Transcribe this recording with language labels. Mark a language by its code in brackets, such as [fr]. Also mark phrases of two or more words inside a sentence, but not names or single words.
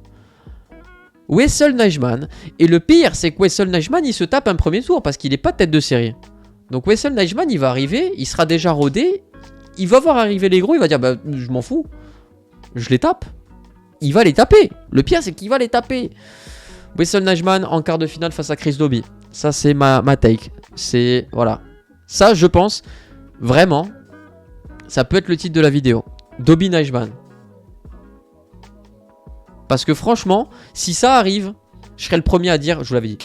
[fr] Wessel Nijman, et le pire, c'est que Wessel Nijman, il se tape un premier tour parce qu'il n'est pas tête de série. Donc Wessel Nijman, il va arriver, il sera déjà rodé, il va voir arriver les gros, il va dire, bah, je m'en fous, je les tape. Il va les taper. Le pire, c'est qu'il va les taper. Wessel Nijman en quart de finale face à Chris Dobie. Ça, c'est ma take. C'est... Voilà. Ça, je pense, vraiment, ça peut être le titre de la vidéo. Dobie Nijman. Parce que franchement, si ça arrive, je serais le premier à dire, je vous l'avais dit.